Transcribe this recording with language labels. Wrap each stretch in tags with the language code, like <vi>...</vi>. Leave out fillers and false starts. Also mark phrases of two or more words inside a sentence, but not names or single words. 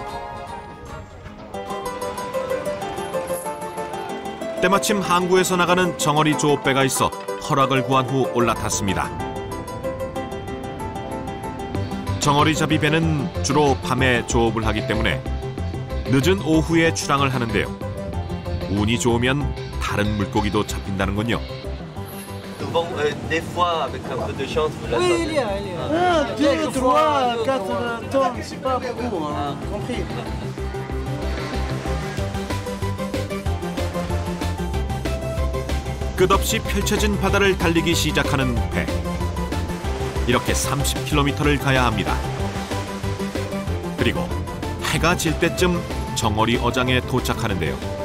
<ko>때마침 항구에서 나가는 정어리 조업배가 있어 허락을 구한 후 올라탔습니다. 정어리 잡이 배는 주로 밤에 조업을 하기 때문에 늦은 오후에 출항을 하는데요. 운이 좋으면 다른 물고기도 잡힌다는군요.</ko> <fr>Des fois, avec un peu de chance, vous Oui, il y a. 2, 3, 4 tonnes, c'est pas beaucoup, hein, compris.</fr> <ko>끝없이 펼쳐진 바다를 달리기 시작하는 배. 이렇게 30km를 가야 합니다. 그리고 해가 질 때쯤 정어리 어장에 도착하는데요.</ko>